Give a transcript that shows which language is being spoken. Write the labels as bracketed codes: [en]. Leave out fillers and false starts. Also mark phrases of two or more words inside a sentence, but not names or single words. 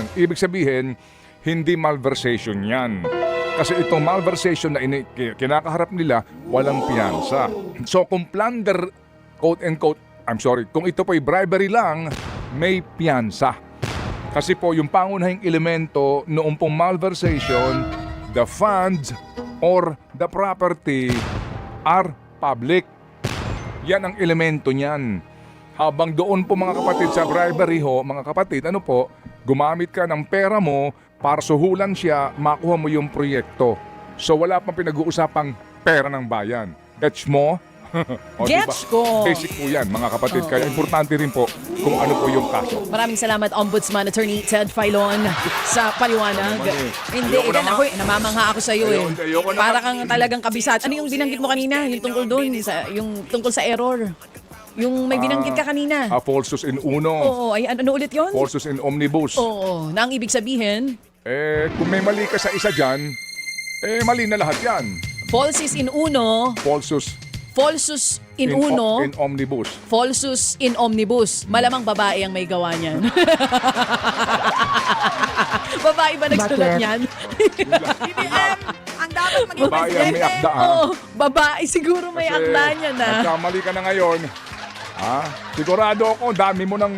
[tl] Ibig sabihin, hindi malversation yan. Kasi itong malversation na kinakaharap nila, walang piyansa. So kung plunder, [en] quote and quote, [tl] kung ito po'y bribery lang, may piyansa. Kasi po yung pangunahing elemento noong pong malversation, [en] the funds or the property are public. [tl] Yan ang elemento niyan. Habang doon po mga kapatid sa bribery ho, mga kapatid, gumamit ka ng pera mo para suhulan siya, makuha mo yung proyekto. So wala pang pinag-uusapang pera ng bayan. Gets mo? Gets ko. Basic po yan mga kapatid. Kaya importante rin po kung ano po yung kaso. Maraming salamat, Ombudsman Attorney Ted Filon, sa paliwanag. Hindi, Ayoko na nga. namamangha ako sa iyo eh. Ayoko na Para nga. kang talagang kabisat. Ano yung binanggit mo kanina? Yung tungkol doon, yung tungkol sa error. Yung may binanggit ka kanina. [la] Falsus in uno. [tl] Oo, ay ano ulit yun? [la] Falsus in omnibus. [tl] Oo, na ang ibig sabihin, Kung may mali ka sa isa dyan, mali na lahat yan. [la] falsus in uno, Falsus falsus in uno, in omnibus. falsus in omnibus. [tl] Malamang babae ang may gawa niyan. Babae ba nagsulat niyan? BBM, ang dapat maging Babae ang may akda. Oo, babae siguro may Kasi akda niya na. nagkamali ka na ngayon. Sigurado ako, dami mo ng...